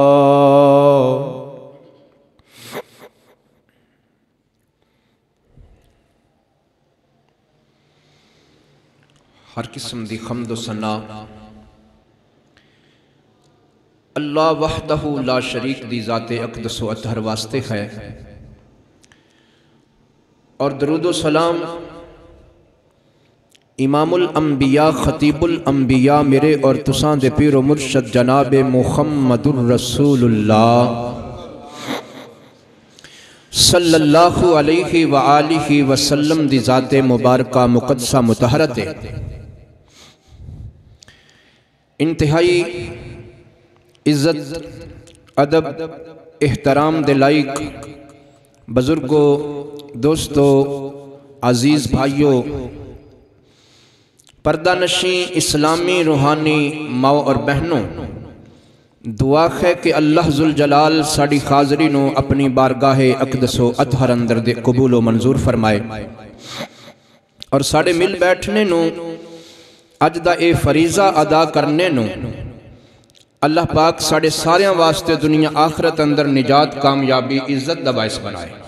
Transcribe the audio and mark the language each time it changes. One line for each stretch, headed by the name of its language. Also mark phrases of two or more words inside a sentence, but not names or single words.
Punjabi: ہر قسم دی حمد ثنا اللہ
Arabic: وحده لا شريك
Punjabi: دی ذاتِ اقدس و اطہر واسطے ہے اور درود و سلام امام الانبیاء خطیب الانبیاء میرے اور تساں دے پیر و مرشد جناب محمد رسول اللہ
Arabic: صلى الله عليه وآله وسلم
Punjabi: دی ذاتِ مبارکہ مقدسہ مطہرہ انتہائی عزت ادب احترام دے لائق بزرگو دوستو عزیز بھائیو پردہ نشیں اسلامی روحانی ماؤ اور بہنو دعا ہے کہ اللہ ذوالجلال ساڈی حاضری نوں اپنی بارگاہِ اقدس و اطہر اندر دے قبول و منظور فرمائے اور ساڈے مل بیٹھنے نوں اج دا اے فریضہ ادا کرنے نوں اللہ پاک ساڈے ساریاں واسطے دنیا آخرت اندر نجات کامیابی عزت دا باعث بنائے.